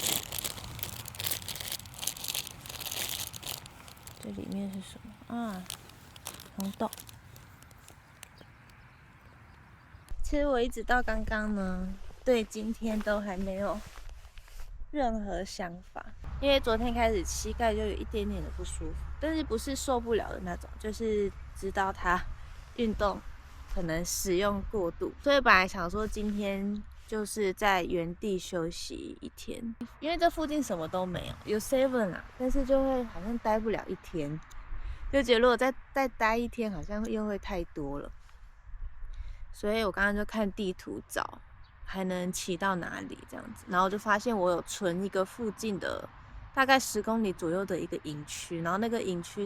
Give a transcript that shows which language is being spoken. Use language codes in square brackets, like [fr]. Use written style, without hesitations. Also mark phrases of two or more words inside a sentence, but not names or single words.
[zh] 這裡面是什麼啊？紅豆。其實我一直到剛剛呢，對今天都還沒有任何想法，因為昨天開始膝蓋就有一點點的不舒服，但是不是受不了的那種，就是知道它運動可能使用過度，所以本來想說今天就是在原地休息1天，因為這附近什麼都沒有，有 Seven 啊，但是就會好像待不了1天，就覺得如果再待1天，好像又會太多了，所以我剛剛就看地圖找還能騎到哪裡這樣子，然後就發現我有存一個附近的大概10公里左右的一個營區，然後那個營區